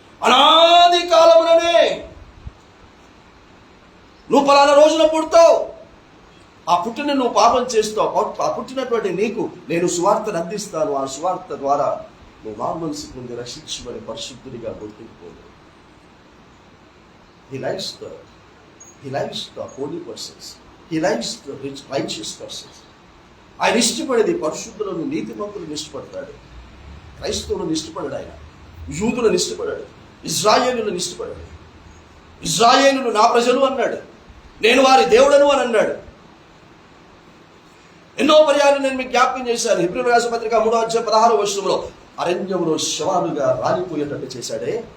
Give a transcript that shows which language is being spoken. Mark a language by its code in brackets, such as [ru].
[te] అనాది కాలముననే నువ్వు పలానా రోజున పుడతావు, ఆ పుట్టిన నువ్వు పాపం చేస్తావు, ఆ పుట్టినటువంటి నీకు నేను సువార్తను అందిస్తాను. ఆ సువార్త ద్వారా నువ్వు మారుమనసు పొంది రక్షించబడి పరిశుద్ధుడిగా గుర్తింపుకోదు. [en] He likes the holy persons. He likes the righteous persons. [te] ఆయన ఇష్టపడేది పరిశుద్ధులను, నీతిమంతులను ఇష్టపడతాడు. క్రైస్తవులను ఇష్టపడాడు, ఆయన యూదులను ఇష్టపడాడు, ఇజ్రాయేలులను ఇష్టపడాడు. ఇజ్రాయేలులు నా ప్రజలు అన్నాడు, నేను వారి దేవుడను అని అన్నాడు. ఎన్నో పర్యాలు నేను మీకు జ్ఞాపకం చేశాను. హెబ్రీయులకు రాసిన పత్రిక 3వ అధ్యాయం 16వ వచనంలో అరణ్యంలో శవాలుగా రాలిపోయేటట్టు చేశాడే.